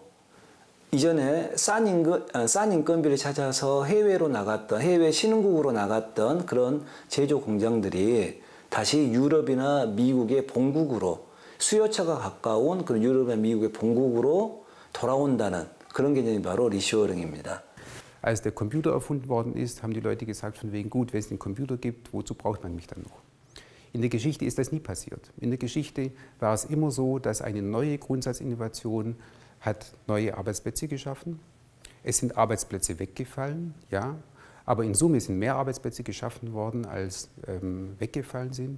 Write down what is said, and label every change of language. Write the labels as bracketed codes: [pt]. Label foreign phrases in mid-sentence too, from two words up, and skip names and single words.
[ko] 이전에 싼 인건비를 찾아서 해외로 나갔던, 해외 신흥국으로 나갔던 그런 제조 공장들이 다시 유럽이나 미국의 본국으로, 수요처가 가까운 그런 유럽이나 미국의 본국으로 돌아온다는 그런 개념이 바로 리쇼어링입니다. [de] Als der Computer erfunden worden ist, haben die Leute gesagt, von wegen gut, wenn es einen Computer gibt, wozu braucht man mich dann noch? In der Geschichte ist das nie passiert. In der Geschichte war es immer so, dass eine neue Grundsatzinnovation hat neue Arbeitsplätze geschaffen. Es sind Arbeitsplätze weggefallen, ja, aber in Summe sind mehr Arbeitsplätze geschaffen worden, als weggefallen sind.